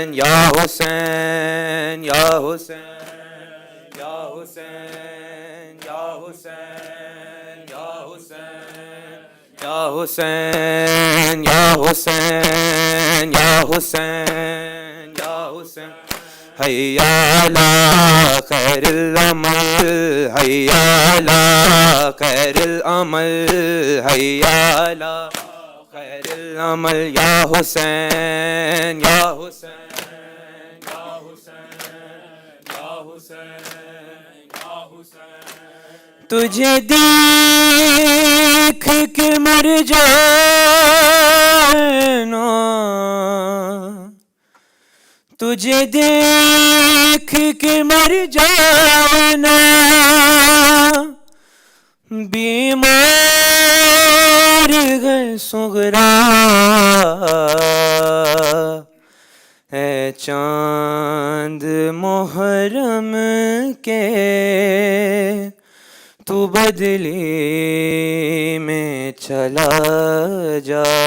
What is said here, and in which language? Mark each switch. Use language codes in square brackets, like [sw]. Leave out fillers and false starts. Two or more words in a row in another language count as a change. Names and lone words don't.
[ar] يا حسين. يا حسين. يا حسين. يا حسين. يا حسين. يا حسين. يا حسين. يا حسين. يا حسين. حي على خير العمل. حي على خير العمل. حي على خير العمل. يا حسين. يا حسين. يا حسين. يا حسين. يا حسين. [ur] تجھے دیکھ کے مر جانا تجھے دیکھ کے مر جانا بیمار ہے صغرا ہے چاند محرم کے تو بدلی میں چلا جا